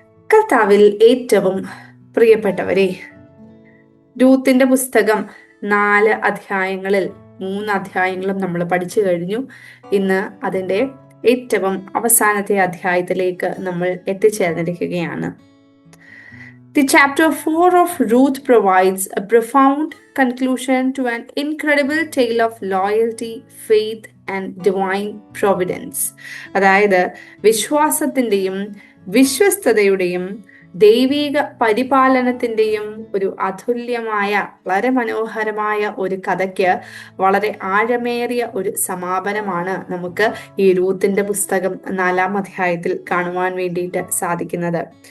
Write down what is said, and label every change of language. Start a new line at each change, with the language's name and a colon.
Malayalam: കർത്താവിൽ ഏറ്റവും പ്രിയപ്പെട്ടവരെ, രൂത്തിന്റെ പുസ്തകം 4 അധ്യായങ്ങളിൽ 3 അധ്യായങ്ങളും നമ്മൾ പഠിച്ചു കഴിഞ്ഞു. ഇന്ന് അതിൻ്റെ ഏറ്റവും അവസാനത്തെ അധ്യായത്തിലേക്ക് നമ്മൾ എത്തിച്ചേർന്നിരിക്കുകയാണ്.
English: The chapter 4 of Ruth provides a profound conclusion to an incredible tale of loyalty, faith and divine providence.
Malayalam: അതായത് വിശ്വാസത്തിൻ്റെയും വിശ്വസ്തതയുടെയും ദൈവിക പരിപാലനത്തിൻ്റെയും ഒരു അതുല്യമായ, വളരെ മനോഹരമായ ഒരു കഥയ്ക്ക് വളരെ ആഴമേറിയ ഒരു സമാപനമാണ് നമുക്ക് ഈ രൂത്തിന്റെ പുസ്തകം 4-ാം അധ്യായത്തിൽ കാണുവാൻ വേണ്ടിയിട്ട് സാധിക്കുന്നത്.